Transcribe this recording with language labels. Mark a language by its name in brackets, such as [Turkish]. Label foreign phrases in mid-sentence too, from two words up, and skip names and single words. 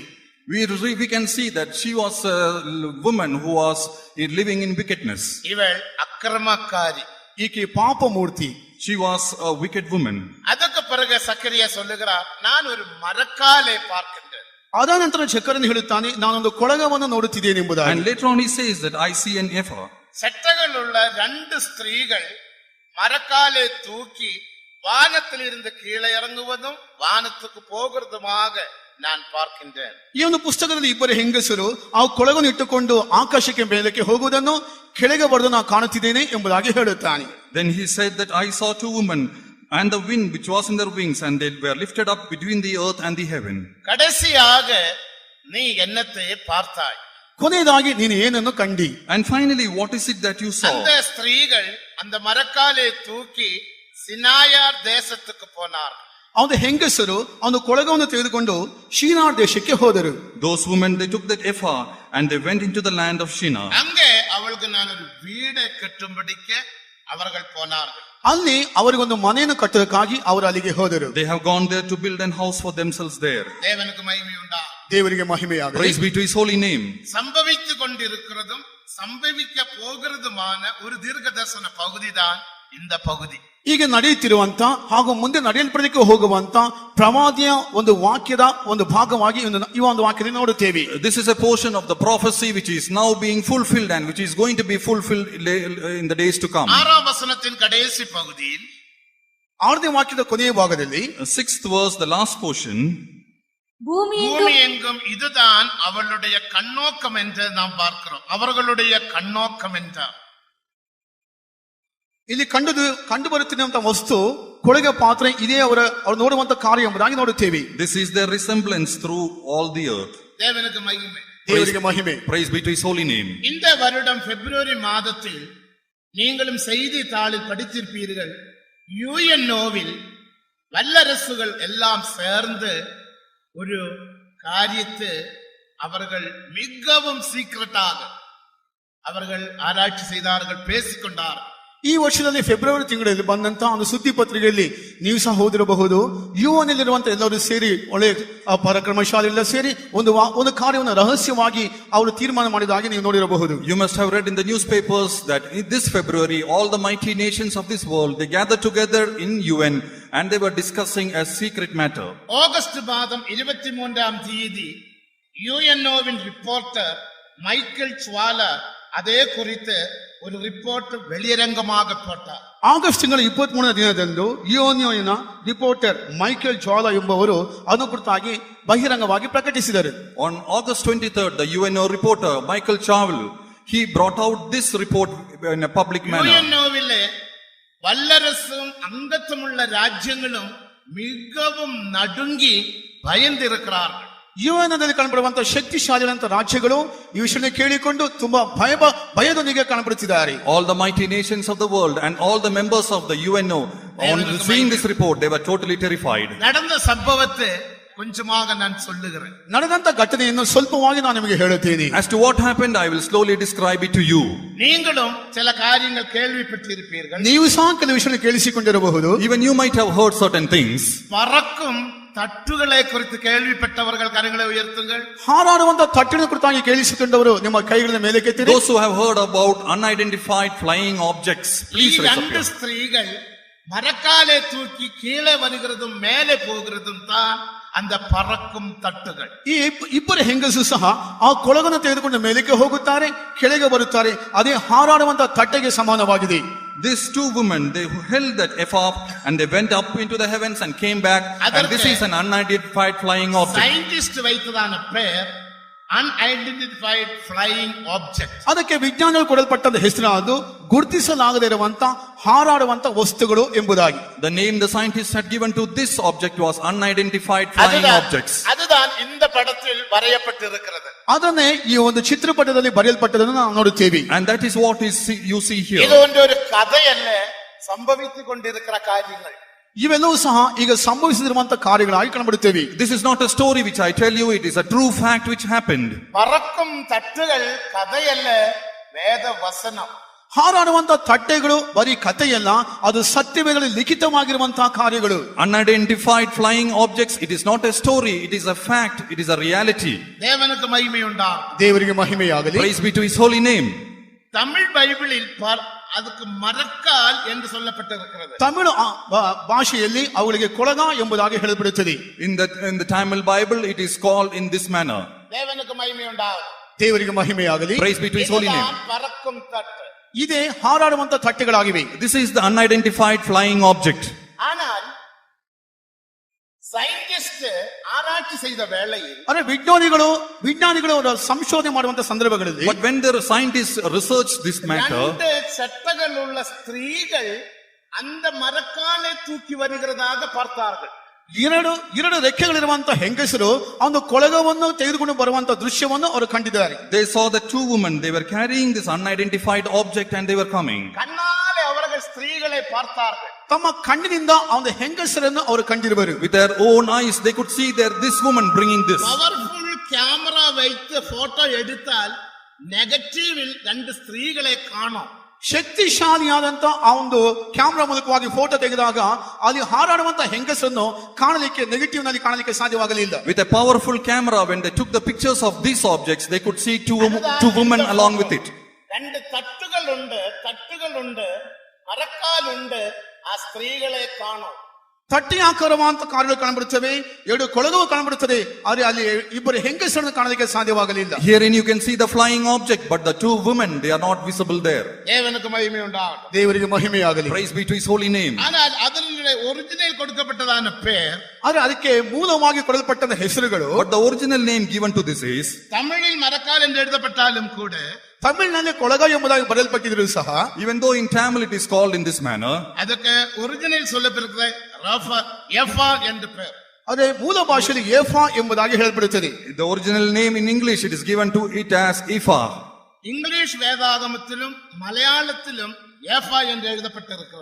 [English] We can see that she was a woman who was living in wickedness. [Tamil] இவள் அக்கிரமக்காரி. [Kannada] ಈಕೆ ಪಾಪ ಮೂರ್ತಿ. [English] She was a wicked woman. [Tamil] ಅದಕ್ಕೆ பிறகு சக்கரியா சொல்லுகிறார், நான் ஒரு மரக்காலை பார்க்கின்றேன். [Kannada] ಅದ ನಂತರ ಜಕರೀಯನು ಹೇಳುತ್ತಾನೆ, ನಾನೊಂದು ಕೊಳಗವನ್ನು ನೋಡುತ್ತಿದ್ದೇನೆ ಎಂಬುದಾಗಿ. [English] And later on he says that I see an ephah. [Tamil] சட்டங்கள் உள்ள 2 ஸ்திரீகள் மரக்காலை தூக்கி வானத்தில் இருந்து கீழே இறங்குவதும் வானத்துக்கு போகிறதுமாக நான் பார்க்கின்றேன். [Kannada] ಈ ಒಂದು ಪುಸ್ತಕದಲ್ಲಿ ಇಬ್ಬರು ಹೆಂಗಸರು ಆ ಕೊಳಗನ್ನು ಇಟ್ಟುಕೊಂಡು ಆಕಾಶಕ್ಕೆ ಮೇಲಕ್ಕೆ ಹೋಗುವುದನ್ನು ಕೆಳಗೆ ಬರೆದು ನಾನು ಕಾಣುತ್ತಿದ್ದೇನೆ ಎಂಬುದಾಗಿ ಹೇಳುತ್ತಾನೆ. [English] Then he said that I saw 2 women and the wind which was in their wings and they were lifted up between the earth and the heaven. [Tamil] கடைசியாக நீ என்னத்தை பார்த்தாய்? [Kannada] ಕೊನೆಯದಾಗಿ ನೀನು ಏನನ್ನು ಕಂಡಿ? [English] And finally what is it that you saw? [Tamil] அந்த ஸ்திரீகள் அந்த மரக்காலை தூக்கி சினாயார் தேசத்துக்கு போனார்கள். [Kannada] ಅವನ ಹೆಂಗಸರು ಅವನು ಕೊಳಗವನ್ನು ತೆಗೆದುಕೊಂಡು ಶಿನಾರ್ ದೇಶಕ್ಕೆ ಹೋದರು. [English] Those women they took that ephah and they went into the land of Shinar. [Tamil] அங்கே அவளுக்கு நான் ஒரு வீடை கட்டும்படிக்கு அவர்கள் போனார்கள். [Kannada] ಅಲ್ಲಿ ಅವರಿಗೊಂದು ಮನೆಯನ್ನು ಕಟ್ಟೋದಕ್ಕಾಗಿ ಅವರು ಅಲ್ಲಿಗೆ ಹೋದರು. [English] They have gone there to build an house for themselves there. [Tamil] தேவனுக்கு மகிமை உண்டாகும். [Kannada] ದೇವರಿಗೆ ಮಹಿಮೆಯಾಗಲಿ. [English] Praise be to his holy name. [Tamil] சம்பவித்து கொண்டிருக்கிறதும் சம்பவிக்க போகிறதுமான ஒரு தீர்க்கதரிசன பகுதிதான் இந்த பகுதி. [Kannada] ಈಗ ನಡೆಯುತ್ತಿರುವಂತ ಹಾಗೂ ಮುಂದೆ ನಡೆಯಲ್ಪಡಲಿಕ್ಕೆ ಹೋಗುವಂತ ಪ್ರವಾದಿಯ ಒಂದು ವಾಕ್ಯದ ಒಂದು ಭಾಗವಾಗಿ ಈ ಒಂದು ವಾಕ್ಯದಲ್ಲಿ ನೋಡುತ್ತೇವೆ. [English] This is a portion of the prophecy which is now being fulfilled and which is going to be fulfilled in the days to come. [Tamil] 6ஆம் வசனத்தின் கடைசி பகுதியில் [Kannada] 6ನೇ ವಾಕ್ಯದ ಕೊನೆಯ ಭಾಗದಲ್ಲಿ [English] 6th verse, the last portion. [Tamil] பூமி பூமி எங்கும் இதுதான் அவளுடைய கண்ணோக்கம் என்று நாம் பார்க்கிறோம். அவர்களுடைய கண்ணோக்கம் என்றார். [Kannada] ಇಲ್ಲಿ ಕಂಡು ಬರುತ್ತಿರುವಂತಹ ವಸ್ತು ಕೊಳಗೆ ಪಾತ್ರೆ ಇದೇ ಅವರು ನೋಡುವಂತ ಕಾರ್ಯ ಎಂಬುದಾಗಿ ನೋಡುತ್ತೇವೆ. [English] This is their resemblance through all the earth. [Tamil] தேவனுக்கு மகிமை. [Kannada] ದೇವರಿಗೆ ಮಹಿಮೆ. [English] Praise be to his holy name. [Tamil] இந்த வருடம் பிப்ரவரி மாதத்தில் நீங்களும் செய்தித்தாளில் படித்திருப்பீர்கள், யுஎன்ஓவில் வல்லரசுகள் எல்லாம் சேர்ந்து ஒரு காரியத்தை அவர்கள் மிகவும் சீக்கிரட்டாக அவர்கள் ஆராய்ச்சி செய்தார்கள், பேசிக்கொண்டார்கள். [Kannada] ಈ ವರ್ಷದಲ್ಲಿ ಫೆಬ್ರವರಿ ತಿಂಗಳಲ್ಲಿ ಬಂದಂತ ಒಂದು ಸುದ್ದಿ ಪತ್ರಿಕೆಯಲ್ಲಿ ನೀವು ಸಹ ಓದಿರಬಹುದು. ಯುವನಲ್ಲಿರುವಂತ ಎಲ್ಲರೂ ಸೇರಿ ಒಳ್ಳೆ ಪರಾಕ್ರಮಶಾಲಿಲ್ಲ ಸೇರಿ ಒಂದು ಕಾರ್ಯವನ್ನು ರಹಸ್ಯವಾಗಿ ಅವರು ತೀರ್ಮಾನ ಮಾಡಿದಾಗಿ ನೀವು ನೋಡಿರಬಹುದು. [English] You must have read in the newspapers that in this February all the mighty nations of this world they gathered together in UN and they were discussing a secret matter. [Tamil] ஆகஸ்ட் மாதம் 23ஆம் தேதி யுஎன்ஓவின் ரிப்போர்ட்டர் மைக்கேல் ಜ್ವಾಲಾ அதே குறித்து ஒரு ರಿಪೋರ್ಟ್ வெளியரங்கமாக போட்டார். [Kannada] ಆಗಸ್ಟ್ ತಿಂಗಳ 23ನೇ ದಿನದಂದು ಯುಎನ್ಒನ ರಿಪೋರ್ಟರ್ ಮೈಕೇಲ್ ಜ್ವಾಲಾ ಎಂಬುವರು ಅದನ್ನು ಕುರಿತಾಗಿ ಬಹಿರಂಗವಾಗಿ ಪ್ರಕಟಿಸಿದರು. [English] On August 23rd, the UNO reporter Michael Chavel, he brought out this report in a public manner. [Tamil] யுஎன்ஓவிலே வல்லரசும் அங்கத்துவமுள்ள ராஜ்யங்களும் மிகவும் நடுங்கி பயந்திருக்கிறார்கள். [Kannada] ಯುಎನ್ನಲ್ಲಿ ಕಾಣಬರುವಂತಹ ಶಕ್ತಿಶಾಲಿಯಾದಂತ ರಾಜ್ಯಗಳು ಈ ವಿಷಯವನ್ನು ಕೇಳಿಕೊಂಡು ತುಂಬಾ ಭಯದೊಂದಿಗೆ ಕಾಣಬರುತ್ತಿದ್ದಾರೆ. [English] All the mighty nations of the world and all the members of the UNO, on seeing this report, they were totally terrified. [Tamil] நடந்த சம்பவத்தை கொஞ்சமாக நான் சொல்லுகிறேன். [Kannada] ನಡೆದಂತ ಘಟನೆಯನ್ನು ಸ್ವಲ್ಪವಾಗಿ ನಾನು ನಿಮಗೆ ಹೇಳುತ್ತೇನೆ. [English] As to what happened, I will slowly describe it to you. [Tamil] நீங்களும் சில காரியங்கள் கேள்விப்பட்டிருப்பீர்கள். [Kannada] ನೀವು ಸಹ ಕೆಲವು ವಿಷಯಗಳನ್ನು ಕೇಳಿಸಿಕೊಂಡಿರಬಹುದು. [English] Even you might have heard certain things. [Tamil] பறக்கும் தட்டுகளை குறித்து கேள்விப்பட்டவர்கள் கரங்களை உயர்த்துங்கள். [Kannada] ಹಾರಾಡುವಂತ ತಟ್ಟಿನ ಕುರಿತಾಗಿ ಕೇಳಿಸಿಕೊಂಡವರು ನಿಮ್ಮ ಕೈಗಳನ್ನು ಮೇಲಕ್ಕೆತ್ತಿರಿ. [English] Those who have heard about unidentified flying objects, [Kannada] ಈ [English] please raise up [Tamil] ரெண்டு [English] your [Tamil] ஸ்திரீகள் மரக்காலை தூக்கி கீழே வருகிறதும் மேலே போகிறதும் தான் அந்த பறக்கும் தட்டுகள். [Kannada] ಈ ಇಬ್ಬರು ಹೆಂಗಸು ಸಹ ಆ ಕೊಳಗನ್ನು ತೆಗೆದುಕೊಂಡು ಮೇಲಕ್ಕೆ ಹೋಗುತ್ತಾರೆ, ಕೆಳಗೆ ಬರುತ್ತಾರೆ. ಅದೇ ಹಾರಾಡುವಂತ ತಟ್ಟೆಗೆ ಸಮಾನವಾಗಿದೆ. [English] These two women, they held that ephod and they went up into the heavens and came back, and this is an unidentified flying object. [Tamil] சயின்டிஸ்ட் வைத்ததான பெயர் [English] unidentified flying object. [Kannada] ಅದಕ್ಕೆ ವಿಜ್ಞಾನಿಗಳು ಕೊಡಲ್ಪಟ್ಟಂತ ಹೆಸರು ಅದು ಗುರುತಿಸಲಾಗದೇ ಇರುವಂತ ಹಾರಾಡುವಂತ ವಸ್ತುಗಳು ಎಂಬುದಾಗಿ. [English] The name the scientists had given to this object was unidentified flying objects. [Tamil] அதுதான் இந்த படத்தில் வரையப்பட்டிருக்கிறது. [Kannada] ಅದನ್ನೇ ಈ ಒಂದು ಚಿತ್ರಪಟದಲ್ಲಿ ಬರೆಯಲ್ಪಟ್ಟದನ್ನು ನಾವು ನೋಡುತ್ತೇವೆ. [English] And that is what is you see here. [Tamil] இது ஒரு கதையல்ல, சம்பவித்துக் கொண்டிருக்கிற காரியங்கள். [Kannada] ಇವೆಲ್ಲವೂ ಸಹ ಈಗ ಸಂಭವಿಸಿರುವಂತ ಕಾರ್ಯಗಳಾಗಿ ಕಾಣಬರುತ್ತೇವೆ. [English] This is not a story which I tell you, it is a true fact which happened. [Tamil] பறக்கும் தட்டுகள் கதையல்ல, வேத வசனம். [Kannada] ಹಾರಾಡುವಂತ ತಟ್ಟೆಗಳು ಬರೀ ಕಥೆಯಲ್ಲ, ಅದು ಸತ್ಯವೇದಗಳಲ್ಲಿ ಲಿಖಿತವಾಗಿರುವಂತಹ ಕಾರ್ಯಗಳು. [English] Unidentified flying objects, it is not a story, it is a fact, it is a reality. [Tamil] தேவனுக்கு மகிமை உண்டாகும். [Kannada] ದೇವರಿಗೆ ಮಹಿಮೆಯಾಗಲಿ. [English] Praise be to his holy name. [Tamil] தமிழ் பைபிளில் அதுக்கு மரக்கால் என்று சொல்லப்பட்டிருக்கிறது. [Kannada] ತಮಿಳು ಭಾಷೆಯಲ್ಲಿ ಅವುಗಳಿಗೆ ಕೊಳಗ ಎಂಬುದಾಗಿ ಹೇಳಲ್ಪಡುತ್ತದೆ. [English] In the Tamil Bible, it is called in this manner. [Tamil] தேவனுக்கு மகிமை உண்டாகும். [Kannada] ದೇವರಿಗೆ ಮಹಿಮೆಯಾಗಲಿ. [English] Praise be to his holy name. [Tamil] பறக்கும் தட்டு. [Kannada] ಇದೇ ಹಾರಾಡುವಂತ ತಟ್ಟೆಗಳಾಗಿವೆ. [English] This is the unidentified flying object. [Tamil] ஆனால் ಸೈಂಟಿಸ್ಟ್ ಆರಾய்ச்சி செய்த வேளையில், [Kannada] ಅರೆ ವಿಜ್ಞಾನಿಗಳು ಅವರ ಸಂಶೋಧನೆ ಮಾಡುವಂತ ಸಂದರ್ಭಗಳಲ್ಲಿ, [English] But when the scientists research this matter, [Tamil] ரெண்டு சட்டங்கள் உள்ள ஸ்திரீகள் அந்த மரக்காலை தூக்கி வருகிறதாக பார்த்தார்கள். [Kannada] ಎರಡು ರೆಕ್ಕೆಗಳಿರುವಂತ ಹೆಂಗಸರು ಒಂದು ಕೊಳಗವನ್ನು ತೆಗೆದುಕೊಂಡು ಬರುವಂತ ದೃಶ್ಯವನ್ನು ಅವರು ಕಂಡಿದ್ದಾರೆ. [English] they saw the two women, they were carrying this unidentified object and they were coming. [Tamil] கண்ணாலே அவர்கள் ஸ்திரீகளை பார்த்தார்கள். [Kannada] ತಮ್ಮ ಕಣ್ಣಿನಿಂದ ಒಂದು ಹೆಂಗಸರನ್ನು ಅವರು ಕಂಡಿರುವರು. [English] With their own eyes, they could see this woman bringing this. powerful camera [Tamil] வைத்து போட்டோ எடுத்தால் ನೆಗೆಟಿವ್ ரெண்டு ஸ்திரீகளை காணோம். [Kannada] ಶಕ್ತಿಶಾಲಿಯಾದಂತ ಆ ಒಂದು ಕ್ಯಾಮೆರಾ ಮೂಲಕವಾಗಿ ಫೋಟೋ ತೆಗೆದಾಗ ಅಲ್ಲಿ ಹಾರಾಡುವಂತ ಹೆಂಗಸನ್ನು ಕಾಣಲಿಕ್ಕೆ ನೆಗೆಟಿವ್ ನಲ್ಲಿ ಕಾಣಲಿಕ್ಕೆ ಸಾಧ್ಯವಾಗಲಿಲ್ಲ. [English] With a powerful camera, when they took the pictures of these objects, they could see two women along with it. [Tamil] ரெண்டு தட்டுகள் உண்டு, மரக்கால் உண்டு, அ ஸ்திரீகளே காணோம். [Kannada] ತಟ್ಟಿ ಆಕಾರವಂತ ಕಾರ್ಯಗಳು ಕಾಣಬರುತ್ತವೆ, ಎರಡು ಕೊಳಗವು ಕಾಣಬರುತ್ತದೆ, ಆದರೆ ಅಲ್ಲಿ ಇಬ್ಬರು ಹೆಂಗಸರನ್ನು ಕಾಣಲಿಕ್ಕೆ ಸಾಧ್ಯವಾಗಲಿಲ್ಲ. [English] Herein you can see the flying object, but the two women, they are not visible there. [Tamil] தேவனுக்கு மகிமை உண்டாகட்டும். [Kannada] ದೇವರಿಗೆ ಮಹಿಮೆಯಾಗಲಿ. [English] Praise be to his holy name. [Tamil] ஆனால் அதனுடைய ஒரிஜினல் கொடுக்கப்பட்டதான பெயர், [Kannada] ಆದರೆ ಅದಕ್ಕೆ ಮೂಲವಾಗಿ ಕೊಡಲ್ಪಟ್ಟ ಹೆಸರುಗಳು, [English] But the original name given to this is, [Tamil] தமிழில் மரக்கால் என்று எழுதப்பட்டாலும் கூட [Kannada] ತಮಿಳಿನಲ್ಲಿ ಕೊಳಗ ಎಂಬುದಾಗಿ ಬರೆಯಲ್ಪಟ್ಟಿದ್ರು ಸಹ [English] Even though in Tamil it is called in this manner, [Tamil] அதுக்கு ஒரிஜினல் சொல்லப்பட்டிருக்கிற ரஃபா எஃபா என்று பெயர். [Kannada] ಅದೇ ಮೂಲ ಭಾಷೆಯಲ್ಲಿ ಏಫಾ ಎಂಬುದಾಗಿ ಹೇಳಲ್ಪಡುತ್ತದೆ. [English] the original name in English it is given to it as Ephah. [Tamil] இங்கிலீஷ் வேதாகமத்திலும் மலையாளத்திலும் ஏஃபா என்று எழுதப்பட்டிருக்கிறது.